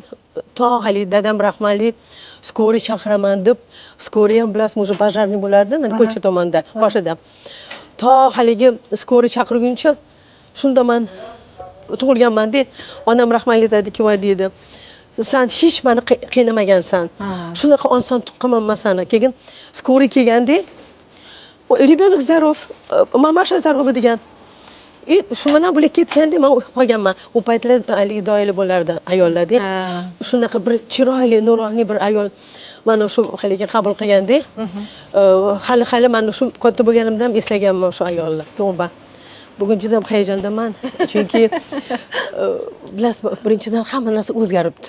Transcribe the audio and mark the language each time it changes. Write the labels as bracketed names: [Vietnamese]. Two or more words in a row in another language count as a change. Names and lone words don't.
[Uzbek] To hali dadam rahmatli skoriy chaqiraman deb, skoriy ham bilasizmi, o'sha bajarniy bo'lardi, ko'cha tomonda, boshida. To haligi skoriy chaqirguncha shunda men tug'ilganman deb, onam rahmatli dediki, voy deydi. Sen hech meni qiynamagansan. Shunaqa oson tuqqanman seni. Keyin skoriy kelganda, [Russian] "Ребенок здоров, mamaша здорова" degan. [Uzbek] Shu bilan bo'lib ketganda men qolganman. U paytlar haligi doyali bo'lardi ayollarda. Shunaqa bir chiroyli, nuroniy bir ayol mana shu haligi qabul qilganda, hali mana shu katta bo'lganimda ham eslaganman o'sha ayolni. To'g'ri. Bugun juda ham hayajondaman, chunki bilasizmi, birinchidan hamma narsa o'zgaribdi.